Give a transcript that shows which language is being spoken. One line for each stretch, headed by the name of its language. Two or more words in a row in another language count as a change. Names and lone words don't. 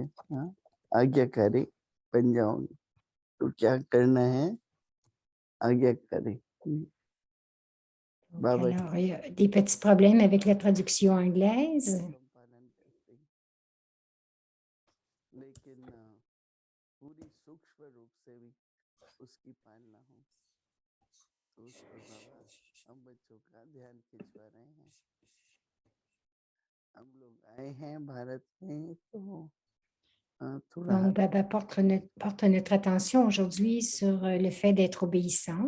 Hindi: हाँ, आज्ञाकारी बन जाओगे। तो क्या करना है? आज्ञाकारी।
French: Donc, alors, il y a des petits problèmes avec la traduction anglaise.
Hindi: पालन करते हैं, लेकिन पूरी सूक्ष्म रूप से भी उसकी पालना हो, तो उस पर बाबा हम बच्चों का ध्यान खिंचवा रहे हैं। हम लोग आए हैं भारत में तो थोड़ा
French: Donc, Baba porte notre attention aujourd'hui sur le fait d'être obéissant.